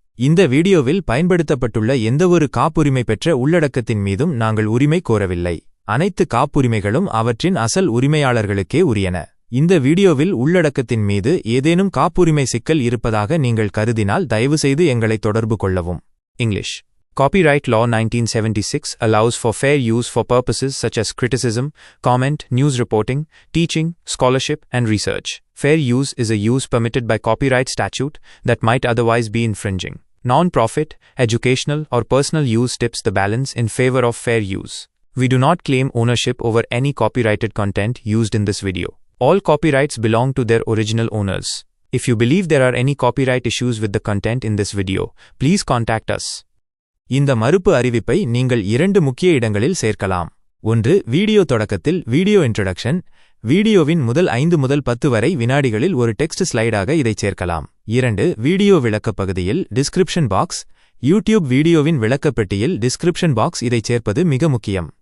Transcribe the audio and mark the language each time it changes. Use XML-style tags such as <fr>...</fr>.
<ta>இந்த வீடியோவில் பயன்படுத்தப்பட்டுள்ள எந்தவொரு காப்புரிமை பெற்ற உள்ளடக்கத்தின் மீதும் நாங்கள் உரிமை கோரவில்லை. அனைத்து காப்புரிமைகளும் அவற்றின் அசல் உரிமையாளர்களுக்கே உரியன. இந்த வீடியோவில் உள்ளடக்கத்தின் மீது ஏதேனும் காப்புரிமை சிக்கல் இருப்பதாக நீங்கள் கருதினால் தயவுசெய்து எங்களை தொடர்பு கொள்ளவும்.</ta> <en>English. Copyright Law 1976 allows for fair use for purposes such as criticism, comment, news reporting, teaching, scholarship, and research. Fair use is a use permitted by copyright statute that might otherwise be infringing. Non-profit, educational, or personal use tips the balance in favor of fair use. We do not claim ownership over any copyrighted content used in this video. All copyrights belong to their original owners. If you believe there are any copyright issues with the content in this video, please contact us.</en> <ta>இந்த மறுப்பு அறிவிப்பை நீங்கள் 2 முக்கிய இடங்களில் சேர்க்கலாம். 1. Video தொடக்கத்தில் video introduction. வீடியோவின் முதல் 5 முதல் 10 வரை வினாடிகளில் ஒரு டெக்ஸ்ட் ஸ்லைடாக இதைச் சேர்க்கலாம். 2. வீடியோ விளக்கப் பகுதியில் டிஸ்கிரிப்ஷன் பாக்ஸ். யூடியூப் வீடியோவின் விளக்கப்பெட்டியில் டிஸ்கிரிப்ஷன் பாக்ஸ் இதைச் சேர்ப்பது மிக முக்கியம்.</ta>